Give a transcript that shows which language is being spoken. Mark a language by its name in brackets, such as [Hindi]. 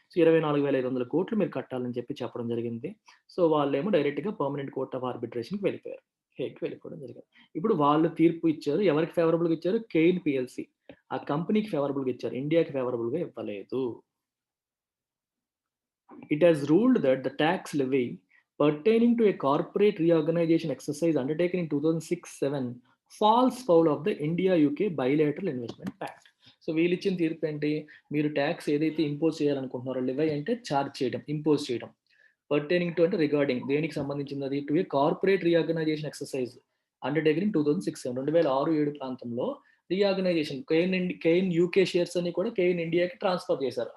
[Telugu] So 24,500 కోట్లు మీరు కట్టాలని చెప్పడం జరిగింది. సో వాళ్ళేమో డైరెక్ట్‌గా పర్మనెంట్ కోర్ట్ ఆఫ్ ఆర్బిట్రేషన్‌కి వెళ్ళిపోయారు. హేగ్‌కి వెళ్ళిపోవడం జరిగింది. ఇప్పుడు వాళ్ళు తీర్పు ఇచ్చారు. ఎవరికి ఫేవరబుల్‌గా ఇచ్చారు? Cain PLC. ఆ కంపెనీకి ఫేవరబుల్‌గా ఇచ్చారు. ఇండియాకి ఫేవరబుల్‌గా ఇవ్వలేదు. [English] It has ruled that the tax levy pertaining to a corporate reorganization exercise undertaken in 2006-7 falls foul of the India-UK Bilateral Investment Pact. [Telugu] So వీళ్ళు ఇచ్చిన తీర్పు ఏంటి? మీరు ట్యాక్స్ ఏదైతే ఇంపోజ్ చేయాలనుకుంటున్నారో, లివై అంటే ఛార్జ్ చేయడం, ఇంపోజ్ చేయడం, పర్టైనింగ్ టు అంటే రిగార్డింగ్, దేనికి సంబంధించింది అది? [English] to a corporate reorganisation exercise undertaking [Telugu] 2006-7 2006-7 ప్రాంతంలో రీఆర్గనైజేషన్ కేఎన్ యూకే షేర్స్ అని కూడా కేఎన్ ఇండియాకి ట్రాన్స్ఫర్ చేశారు.